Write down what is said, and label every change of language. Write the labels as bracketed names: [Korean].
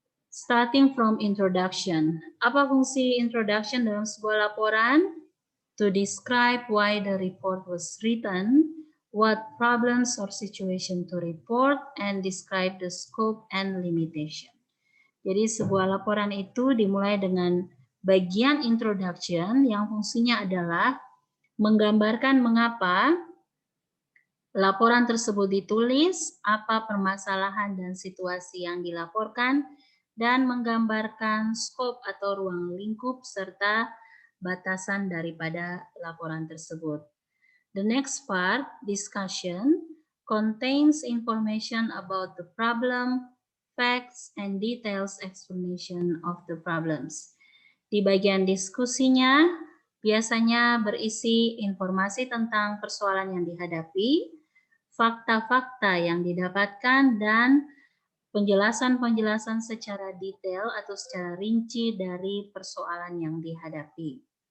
[English] Starting from introduction. [Indonesian] Apa fungsi introduction dalam sebuah laporan? [English] To describe why the report was written, what problems or situation to report, and describe the scope and limitation. [Indonesian] Jadi sebuah laporan itu dimulai dengan bagian introduction yang fungsinya adalah menggambarkan mengapa laporan tersebut ditulis, apa permasalahan dan situasi yang dilaporkan, dan menggambarkan scope atau ruang lingkup serta batasan daripada laporan tersebut. [English] The next part, discussion, contains information about the problem, facts, and details explanation of the problems. [Indonesian] Di bagian diskusinya, biasanya berisi informasi tentang persoalan yang dihadapi, fakta-fakta yang didapatkan, dan penjelasan-penjelasan secara detail atau secara rinci dari persoalan yang dihadapi.